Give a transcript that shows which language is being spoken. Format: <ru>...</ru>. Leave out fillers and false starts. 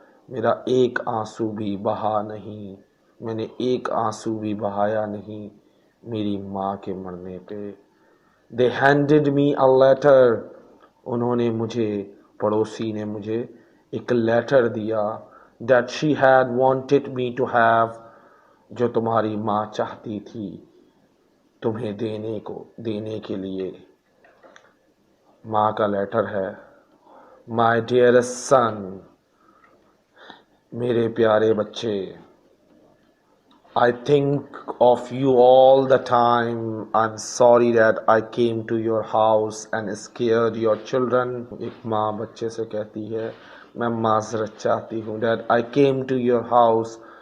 <ur>میرا ایک آنسو بھی بہا نہیں. میں نے ایک آنسو بھی بہایا نہیں میری ماں کے مرنے پہ.</ur> <en>They handed me a letter.</en> <ur>انہوں نے پڑوسی نے مجھے ایک لیٹر دیا.</ur> <en>That she had wanted me to have.</en> <ur>جو تمہاری ماں چاہتی تھی تمہیں دینے کے لیے. ماں کا لیٹر ہے.</ur> <en>My dearest son.</en> <ur>میرے پیارے بچے.</ur> <en>I think of you all the time. I'm sorry that I came to your house and scared your children.</en> <ur>ایک ماں بچے سے کہتی ہے، میں معذرت چاہتی ہوں.</ur> <en>That I came to your house.</en>